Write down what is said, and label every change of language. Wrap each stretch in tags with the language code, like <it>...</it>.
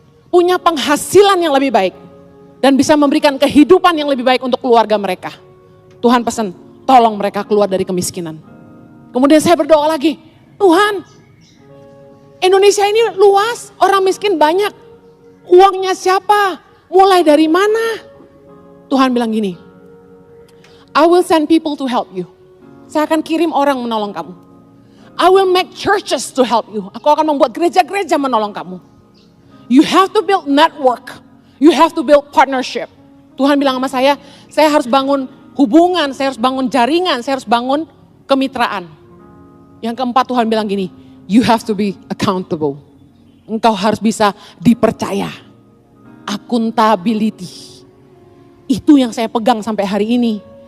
<id>Punya penghasilan yang lebih baik. Dan bisa memberikan kehidupan yang lebih baik untuk keluarga mereka. Tuhan pesan, tolong mereka keluar dari kemiskinan. Kemudian saya berdoa lagi, Tuhan, Indonesia ini luas, orang miskin banyak. Uangnya siapa? Mulai dari mana? Tuhan bilang gini,</id> <en>I will send people to help you.</en> <id>Saya akan kirim orang menolong kamu.</id> <en>I will make churches to help you.</en> <id>Aku akan membuat gereja-gereja menolong kamu.</id> <en>You have to build network. You have to build partnership.</en> <id>Tuhan bilang sama saya harus bangun hubungan, saya harus bangun jaringan, saya harus bangun kemitraan. Yang keempat Tuhan bilang gini,</id> <en>you have to be accountable.</en> <id>Engkau harus bisa dipercaya. Accountability. Itu yang saya pegang sampai hari ini.</id>